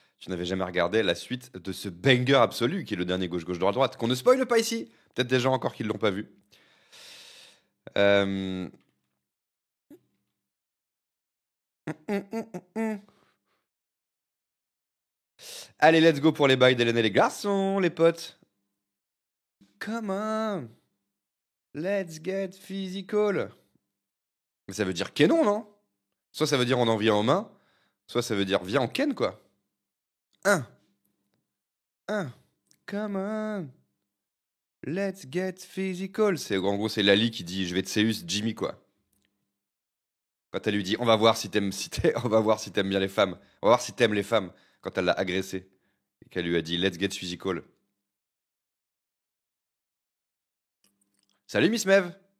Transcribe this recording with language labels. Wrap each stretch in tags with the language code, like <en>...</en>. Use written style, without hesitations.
<fr>Tu n'avais jamais regardé la suite de ce banger absolu qui est le dernier gauche-gauche, droite-droite, qu'on ne spoile pas ici. Peut-être des gens encore qui ne l'ont pas vu. Euh... Allez,</fr> <en>let's go</en> <fr>pour les bails d'Hélène et les garçons, les potes.</fr> <en>Come on, let's get physical.</en> <fr>Mais ça veut dire Kenon, non? Soit ça veut dire on en vient en main, soit ça veut dire viens en ken, quoi. Un, un,</fr> <en>come on, let's get physical.</en> <fr>C'est, en gros, c'est Lali qui dit je vais te Zeus Jimmy, quoi. Quand elle lui dit on va voir si t'aimes, on va voir si t'aimes bien les femmes. On va voir si t'aimes les femmes. Quand elle l'a agressé. Et qu'elle lui a dit</fr> <en>let's get physical.</en> <fr>Salut Miss Mev.</fr>